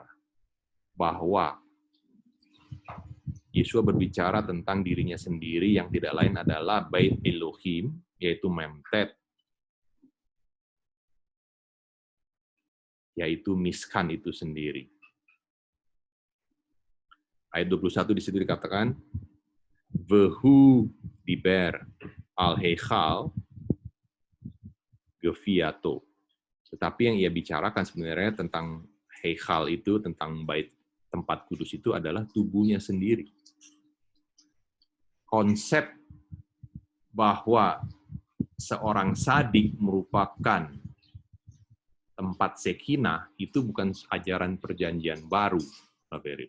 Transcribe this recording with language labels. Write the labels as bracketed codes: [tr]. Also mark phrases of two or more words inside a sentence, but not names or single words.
[id] Bahwa Yesua berbicara tentang dirinya sendiri yang tidak lain adalah Bait Elohim, yaitu Memtet, yaitu Miskan itu sendiri. Ayat 21 di situ dikatakan, [he] Vehu diber al-heichal gefiato. [id] Tetapi yang ia bicarakan sebenarnya tentang heichal itu, tentang bait tempat kudus itu adalah tubuhnya sendiri. Konsep bahwa seorang sadik merupakan tempat sekinah itu bukan ajaran perjanjian baru, Pak Ferry.